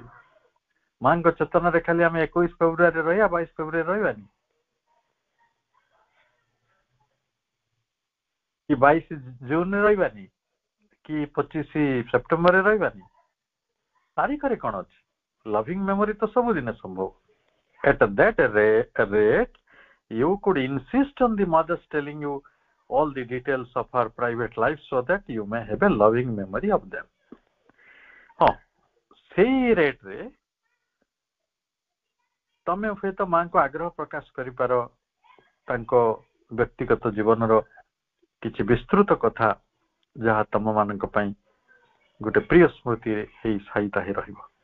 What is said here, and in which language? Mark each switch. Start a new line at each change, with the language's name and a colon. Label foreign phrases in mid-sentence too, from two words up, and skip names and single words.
Odia: ମାଙ୍କ ଚେତନାରେ ଖାଲି ଆମେ 21 ଫେବୃଆରୀରେ ରହିବା, 22 ଫେବୃଆରୀରେ ରହିବାନି କି 22 ଜୁନରେ ରହିବାନି କି 25 ସେପ୍ଟେମ୍ବରରେ ରହିବାନି? ତାରିଖରେ କଣ ଅଛି?
English: loving memory
Odia: ତ ସବୁଦିନେ ସମ୍ଭବ।
English: At that rate, you could insist on the mother's telling you all the details of her private life so that you may have a loving memory of them।
Odia: ହଁ, ସେଇ ରେଟରେ ତମେ ହୁଏତ ମାଙ୍କୁ ଆଗ୍ରହ ପ୍ରକାଶ କରିପାର ତାଙ୍କ ବ୍ୟକ୍ତିଗତ ଜୀବନର କିଛି ବିସ୍ତୃତ କଥା, ଯାହା ତମ ମାନଙ୍କ ପାଇଁ ଗୋଟେ ପ୍ରିୟ ସ୍ମୃତି ହେଇ ସାଇତା ହେଇ ରହିବ।